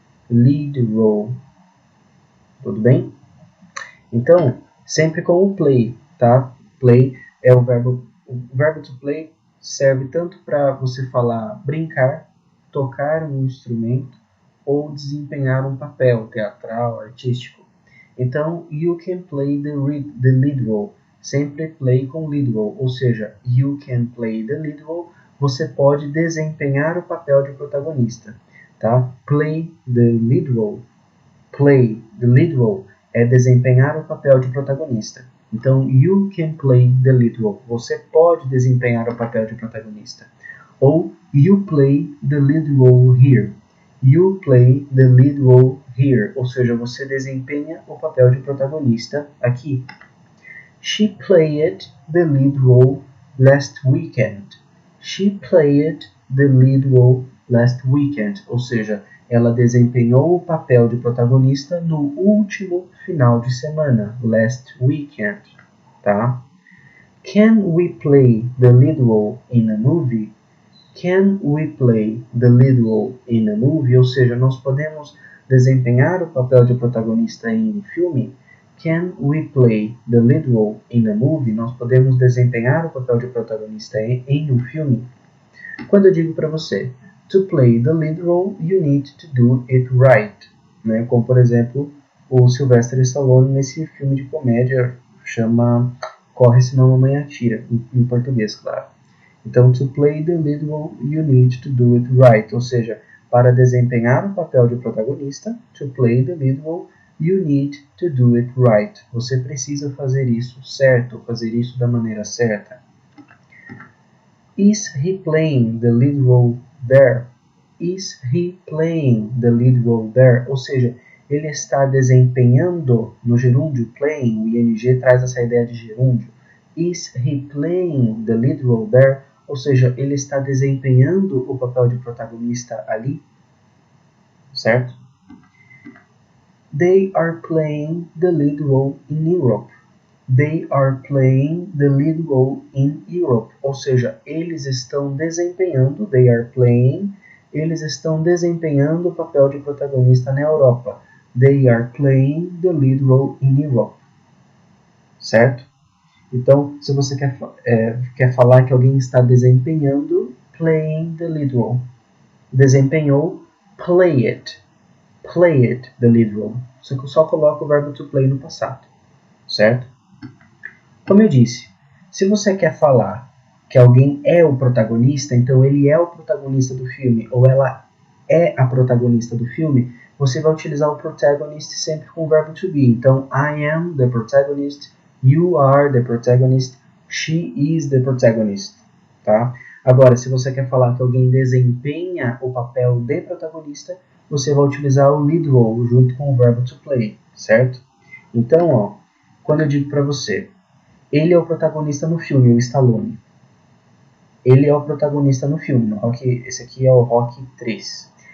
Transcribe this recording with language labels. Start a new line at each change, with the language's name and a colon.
Portuguese: Lead role. Tudo bem? Então, sempre com o play, tá? Play é o verbo to play serve tanto para você falar brincar, tocar um instrumento ou desempenhar um papel teatral, artístico. Então,
English: you can play the lead role.
Portuguese: Sempre play com lead role, ou seja,
English: you can play the lead role.
Portuguese: Você pode desempenhar o papel de protagonista, tá?
English: Play the lead role. Play the lead role
Portuguese: é desempenhar o papel de protagonista. Então,
English: you can play the lead role.
Portuguese: Você pode desempenhar o papel de protagonista. Ou,
English: you play the lead role here. You play the lead role here.
Portuguese: Ou seja, você desempenha o papel de protagonista aqui.
English: She played the lead role last weekend. She played the lead role last weekend.
Portuguese: Ou seja, ela desempenhou o papel de protagonista no último final de semana,
English: last weekend,
Portuguese: tá?
English: Can we play the lead role in a movie? Can we play the lead role in a movie?
Portuguese: Ou seja, nós podemos desempenhar o papel de protagonista em um filme?
English: Can we play the lead role in a movie?
Portuguese: Nós podemos desempenhar o papel de protagonista em um filme? Quando eu digo para você,
English: to play the lead role, you need to do it right.
Portuguese: Né? Como, por exemplo, o Sylvester Stallone nesse filme de comédia chama Corre Senão a Mamãe Atira, em português, claro. Então,
English: to play the lead role, you need to do it right.
Portuguese: Ou seja, para desempenhar o papel de protagonista,
English: to play the lead role, you need to do it right.
Portuguese: Você precisa fazer isso certo, fazer isso da maneira certa.
English: Is he playing the lead role there? Is he playing the lead role there?
Portuguese: Ou seja, ele está desempenhando no gerúndio playing, o ing traz essa ideia de gerúndio.
English: Is he playing the lead role there?
Portuguese: Ou seja, ele está desempenhando o papel de protagonista ali, certo?
English: They are playing the lead role in Europe. They are playing the lead role in Europe.
Portuguese: Ou seja, eles estão desempenhando,
English: they are playing,
Portuguese: eles estão desempenhando o papel de protagonista na Europa.
English: They are playing the lead role in Europe.
Portuguese: Certo? Então, se você quer falar que alguém está desempenhando,
English: playing the lead role.
Portuguese: Desempenhou,
English: play it. Play it, the lead role.
Portuguese: Só coloca o verbo to play no passado. Certo? Como eu disse, se você quer falar que alguém é o protagonista, então ele é o protagonista do filme, ou ela é a protagonista do filme, você vai utilizar o protagonist sempre com o verbo to be. Então,
English: I am the protagonist, you are the protagonist, she is the protagonist.
Portuguese: Tá? Agora, se você quer falar que alguém desempenha o papel de protagonista, você vai utilizar o lead role junto com o verbo to play, certo? Então, ó, quando eu digo para você, ele é o protagonista no filme, o Stallone. Ele é o protagonista no filme, no Rocky, esse aqui é o Rocky 3.